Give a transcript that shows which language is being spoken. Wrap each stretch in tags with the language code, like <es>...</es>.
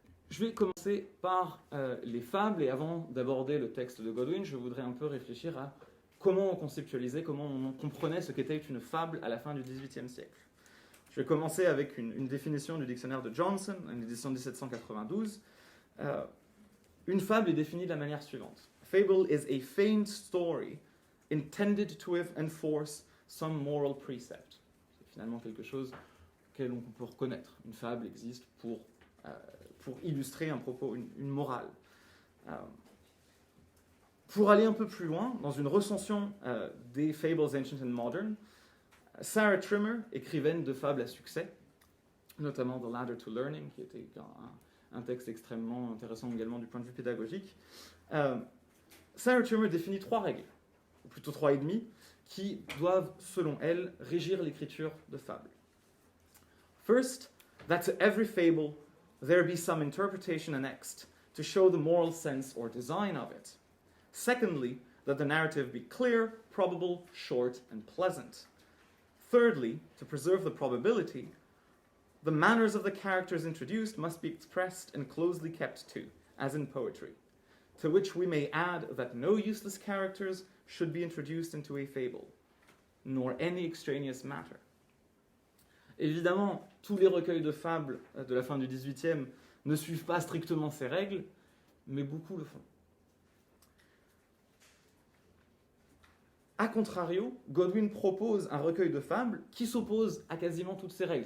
<fr>Je vais commencer par les fables, et avant d'aborder le texte de Godwin, je voudrais un peu réfléchir à comment on conceptualisait, comment on comprenait ce qu'était une fable à la fin du XVIIIe siècle. Je vais commencer avec une définition du dictionnaire de Johnson, une édition de 1792. Une fable est définie de la manière suivante.</fr> <en>Fable is a feigned story intended to enforce some moral precept.</en> <fr>C'est finalement quelque chose auquel on peut reconnaître. Une fable existe pour illustrer un propos, une morale. Pour aller un peu plus loin, dans une recension des Fables Ancient and Modern, Sarah Trimmer, écrivaine de fables à succès, notamment The Ladder to Learning, qui était un texte extrêmement intéressant également du point de vue pédagogique, Sarah Trimmer définit 3 règles, ou plutôt 3 et demi, qui doivent, selon elle, régir l'écriture de fables.</fr> <en>First, that to every fable there be some interpretation annexed to show the moral sense or design of it. Secondly, that the narrative be clear, probable, short, and pleasant. Thirdly, to preserve the probability, the manners of the characters introduced must be expressed and closely kept to, as in poetry, to which we may add that no useless characters should be introduced into a fable, nor any extraneous matter.</en> <fr>Évidemment, tous les recueils de fables de la fin du XVIIIe ne suivent pas strictement ces règles, mais beaucoup le font. A contrario, Godwin propose un recueil de fables qui s'oppose à quasiment toutes ces règles.</fr>